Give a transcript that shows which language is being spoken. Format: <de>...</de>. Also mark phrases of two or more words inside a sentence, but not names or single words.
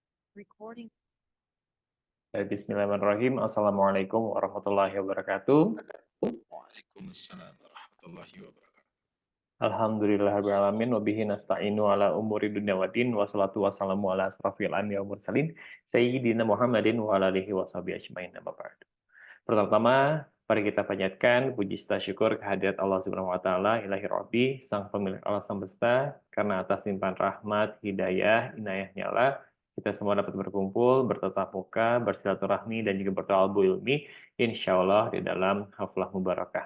<en>Recording.</en> <ar>بسم الله الرحمن الرحيم. السلام عليكم ورحمة الله وبركاته. وعليكم السلام ورحمة الله وبركاته. الحمد لله الرحمن الرحيم. وبه نستعين على أمور الدنيا والدين. والصلاة والسلام على أشرف الأنبياء والمرسلين. سيدنا محمد وعلى آله وصحبه أجمعين. أما بعد.</ar> <id>Pertama-tama, mari kita panjatkan puji serta syukur kehadirat</id> <ar>الله سبحانه وتعالى, إلهي ربي,</ar> <id>Sang Pemilik alam semesta, karena atas limpahan rahmat, hidayah, inayahnya Allah, kita semua dapat berkumpul, bertatap muka, bersilaturahmi, dan juga bertawalbu ilmi,</id> <ar>إن شاء الله</ar> <id>di dalam</id> <ar>حفلة مباركة.</ar>